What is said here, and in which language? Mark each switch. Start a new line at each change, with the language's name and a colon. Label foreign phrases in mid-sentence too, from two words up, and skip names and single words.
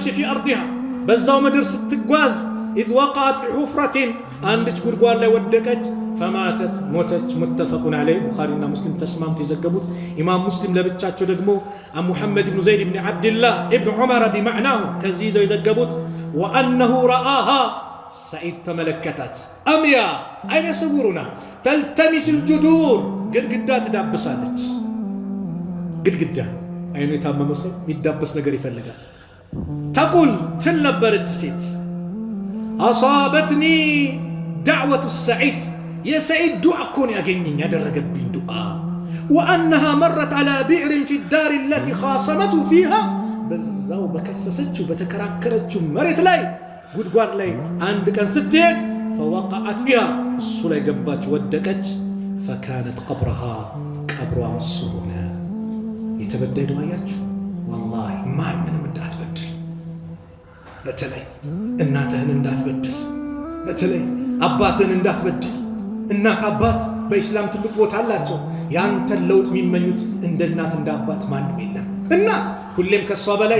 Arabic: في أرضها
Amharic: በዛው ምድር ስትጓዝ
Arabic: إذ وقعت في حفرة
Amharic: አንድች ጉድጓድ ላይ ወደቀች። ፈማተት ሞተች።
Arabic: متفق عليه
Amharic: ቡኻሪና ሙስሊም ተስማምተው የዘገቡት። ኢማም ሙስሊም ለብቻቸው ደግሞ ሙሐመድ ብኑ ዘይድ ብን ዓብድላህ ብን ዑመር ቢመዕናሁ ከዚህ ይዘው የዘገቡት
Arabic: وأنه رآها
Amharic: ሰዒድ ተመለከታት። አምያ አይነ ስውሩና ተልተሚስ الجذور ግድግዳ ትዳብሳለች። ግድግዳ አይኑ የታመመ ሰው የሚዳበስ ነገር ይፈልጋል። ተቁል ትል ነበረች ሴት
Arabic: أصابتني دعوة سعيد
Amharic: የሰዒድ ዱዓ እኮ ነው ያገኘኝ ያደረገብኝ ዱዓ
Arabic: وأنها مرت على بئر في الدار التي خاصمته فيها
Amharic: በዛው በከሰሰችው በተከራከረችው መሬት ላይ ጉድጓድ ላይ አንድ ቀን ስትሄድ
Arabic: فوقعت فيها
Amharic: እሱ ላይ ገባች ወደቀች
Arabic: فكانت قبرها
Amharic: ቀብሯ እሱ ሆነ። የተበደሉ አያችሁ والله ማንንም እንዳትበድል፣ በተለይ እናትህን እንዳትበድል፣ በተለይ አባትህን እንዳትበድል። እናት አባት በኢስላም ትልቅ ቦታ አላቸው። ያንተን ለውጥ የሚመኙት እንደ እናት እንደ አባት ማንም የለም። እናት ሁሌም ከሷ በላይ